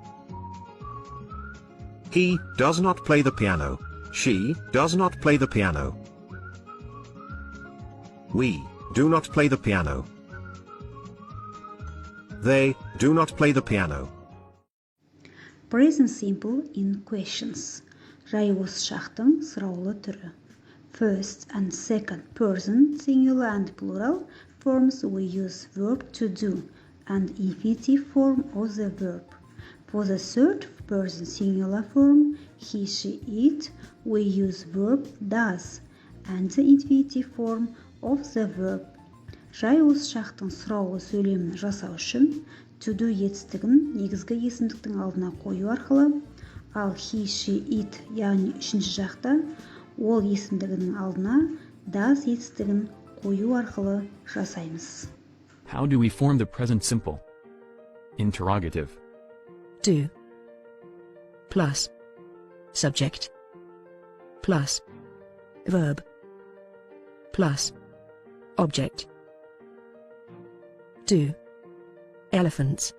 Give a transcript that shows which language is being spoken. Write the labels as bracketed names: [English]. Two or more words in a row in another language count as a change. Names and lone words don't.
[English] He does not play the piano. She does not play the piano. We do not play the piano. They do not play the piano. Present simple in questions. [Kazakh] Жайылыс шақтың сұраулы түрі. [English] First and second person, singular and plural forms we use verb to do and infinitive form of the verb. For the third person singular form, he, she, it, we use verb does and the infinitive form of the verb. [Kazakh] Жайылыс шақтың сұраулы сөйлемін жасау үшін [English] to do [Kazakh] етістігін негізгі есімдіктің алдына қою арқылы, ал [English] he, she, it, [Kazakh] яғни үшінші жақта ол есімдігінің алдына does етістігін қою арқылы жасаймыз. [English] How do we form the present simple? Interrogative. Do. Plus. Subject. Plus. Verb. Plus. Object. Do. Elephants.